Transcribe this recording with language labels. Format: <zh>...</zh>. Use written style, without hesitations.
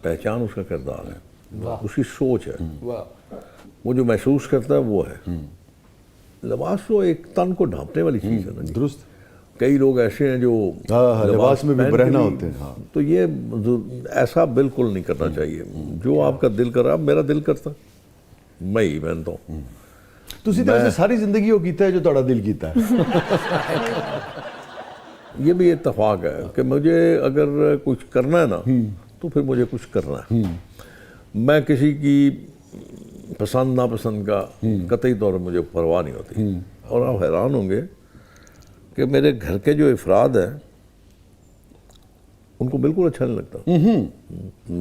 <hi>पहचान उसका किरदार है, उसकी सोच है, वो जो महसूस करता है वो है। लिबास तो एक तन को ढांपने वाली चीज़ है ना जी। दुरुस्त। कई लोग ऐसे हैं जो लिबास में भी पहन के बरहना भी- होते हैं। हाँ। तो ये ऐसा बिल्कुल नहीं करना चाहिए। जो आपका दिल कर रहा, मेरा दिल करता मैं ही पहनता हूँ।</hi> <pa>ਤੁਸੀਂ ਤਾਂ ਵੈਸੇ ਸਾਰੀ ਜ਼ਿੰਦਗੀ ਉਹ ਕੀਤਾ ਹੈ ਜੋ ਤੁਹਾਡਾ ਦਿਲ ਕੀਤਾ ਹੈ।</pa> <hi>ये भी इत्तेफाक है कि मुझे अगर कुछ करना है ना तो फिर मुझे कुछ करना है। मैं किसी की पसंद नापसंद का कतई तौर पर मुझे परवाह नहीं होती। और आप हैरान होंगे कि मेरे घर के जो अफराद हैं उनको बिल्कुल अच्छा नहीं लगता।</hi>